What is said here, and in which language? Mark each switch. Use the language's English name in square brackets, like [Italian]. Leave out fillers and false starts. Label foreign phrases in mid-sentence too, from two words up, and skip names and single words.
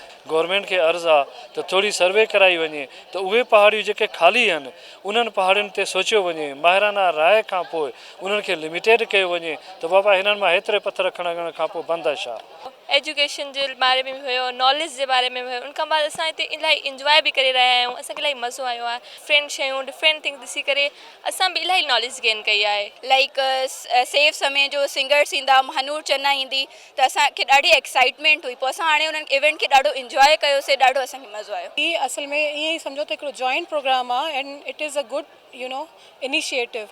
[Sindhi] गवर्नमेंट खे अर्ज़ु आहे त थोरी सर्वे कराई वञे त उहे पहाड़ियूं जेके ख़ाली आहिनि उन्हनि पहाड़ियुनि ते सोचियो वञे, माहिराना राय खां पोइ उन्हनि खे लिमिटेड कयो वञे त बाबा हिननि मां हेतिरे पथर खणण खां पोइ बंदि आहे छा। एजुकेशन जे बारे में भी हुयो, नॉलेज जे बारे में भी हुयो। उनखां बाद असां हिते इलाही इंजॉय बि करे रहिया आहियूं। असांखे इलाही मज़ो आयो आहे। डिफरेंट शयूं, [English] different things [Sindhi] ॾिसी करे असां बि इलाही नॉलेज गेन कई आहे। लाइक सेफ समय जो सिंगर्स ईंदा, महानूर चन्ना ईंदी त असांखे ॾाढी एक्साइटमेंट हुई। पोइ असां हाणे उन्हनि इवेंट खे ॾाढो इंजॉय कयोसीं, ॾाढो असांखे मज़ो आयो। ही असल में ईअं ई सम्झो त हिकिड़ो [English] joint program [Sindhi] आहे [English] and it is a good initiative.